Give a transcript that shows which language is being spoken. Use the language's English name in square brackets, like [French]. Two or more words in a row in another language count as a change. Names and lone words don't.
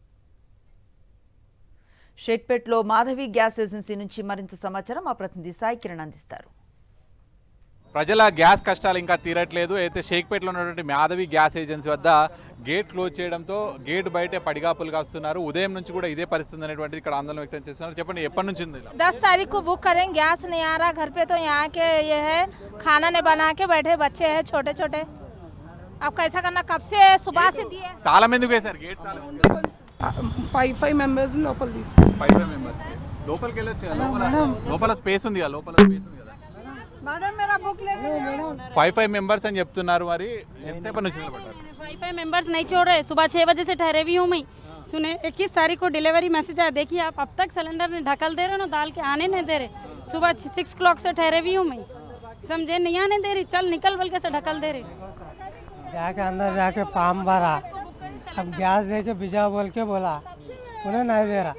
[Telugu] షేక్పేట్లో మాధవి గ్యాస్ ఏజెన్సీ నుంచి మరింత సమాచారం మా ప్రతినిధి సాయి కిరణ్ అందిస్తారు. ప్రజల గ్యాస్ కష్టాలు ఇంకా తీరట్లేదు. అయితే షేక్పేట్లో ఉన్నటువంటి మాధవి గ్యాస్ ఏజెన్సీ వద్ద [English] gate close [Telugu] చేయడంతో గేట్ బయటే పడిగాపులు కాస్తున్నారు. ఉదయం నుంచి కూడా ఇదే పరిస్థితి అనేటువంటిది ఇక్కడ ఆందోళన వ్యక్తం చేస్తున్నారు. చెప్పండి, ఎప్పటి నుంచి ఉంది? [Hindi] 10 तारीख को बुक करें, गैस नहीं आ रहा घर पे, तो यहाँ के ये है खाना नहीं बना के बैठे बच्चे हैं छोटे छोटे, अब कैसा करना? कब से सुबह से दिए [Telugu] తాళం ఎందుకు వేశారు? గేట్ తాళం 5 మెంబర్స్ లోపల తీసు 5 మెంబర్స్ లోపలికి వెళ్ళొచ్చు. లోపల స్పేస్ ఉంది కదా, లోపల స్పేస్ ఉంది కదా. [Hindi] मैडम मेरा बुक लेके [Telugu] 5 మెంబర్స్ అని చెప్తున్నారు. మరి ఎంతసేపటి నుంచి నిలబడ్డారు? [Hindi] 5 मेंबर्स नहीं छोड़ रहे। सुबह 6 बजे से ठहरे भी हूँ मैं। सुने 21 तारीख को [English] delivery message [Hindi] आया। देखिए आप अब तक सिलेंडर ने ढकल दे रहे हो ना, डाल के आने नहीं दे रहे। सुबह 6 o'clock से ठहरे भी हूँ मैं, समझे नहीं आने दे रही। चल निकल बोल के से ढकल दे रहे। जाके अंदर जाके फार्म भरा, अब गैस दे के भिजा बोल के बोला, उन्हें नहीं दे रहा।